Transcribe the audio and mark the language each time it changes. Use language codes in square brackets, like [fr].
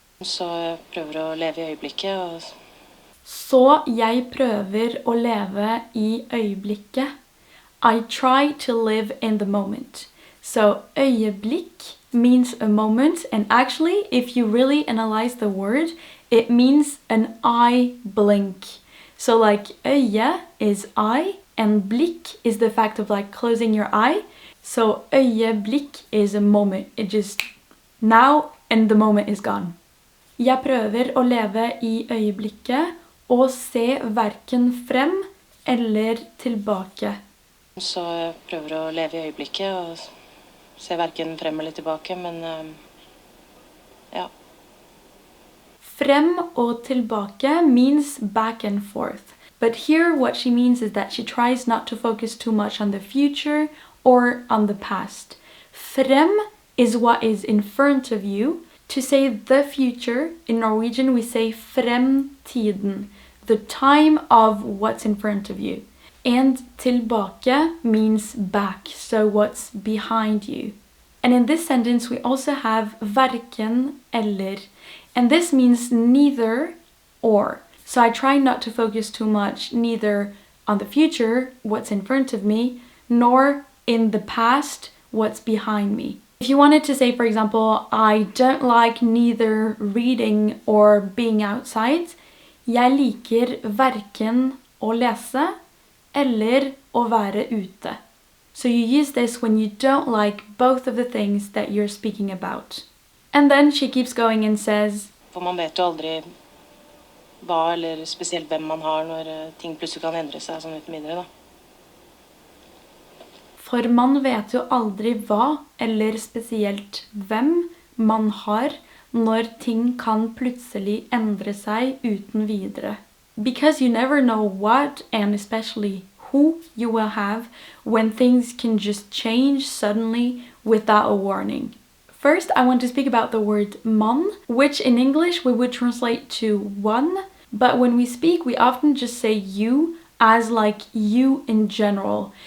[no] Så jeg prøver å leve i øyeblikket. Og Så jeg prøver å leve i øyeblikket. [en] I try to live in the moment. So øyeblikk means a moment, and actually, if you really analyze the word, it means an eye blink. So like øye is eye, and blikk is the fact of like closing your eye. So øyeblikk is a moment. It just now, and the moment is gone. [no] Jeg prøver å leve i øyeblikket og se hverken frem eller tilbake. så jeg prøver å leve i øyeblikket og se hverken frem eller tilbake, men ja. Frem og tilbake [en] means back and forth. But here what she means is that she tries not to focus too much on the future or on the past. Frem is what is in front of you. To say the future, in Norwegian we say fremtiden, the time of what's in front of you. And tilbake means back, so what's behind you. And in this sentence we also have hverken eller, and this means neither or. So I try not to focus too much neither on the future, what's in front of me, nor in the past, what's behind me. If you wanted to say, for example, I don't like neither reading or being outside. [no] Jeg liker hverken å lese eller å være ute. [en] So you use this when you don't like both of the things that you're speaking about. And then she keeps going and says, [no] For man vet jo aldri hva eller spesielt hvem man har når ting plutselig kan endre seg sånn uten videre da. For man vet jo aldri hva eller spesielt hvem man har når ting kan plutselig endre seg uten videre. [en] Because you never know what and especially who you will have when things can just change suddenly without a warning. First, I want to speak about the word man, which in English we would translate to one, but when we speak, we often just say you as like you in general.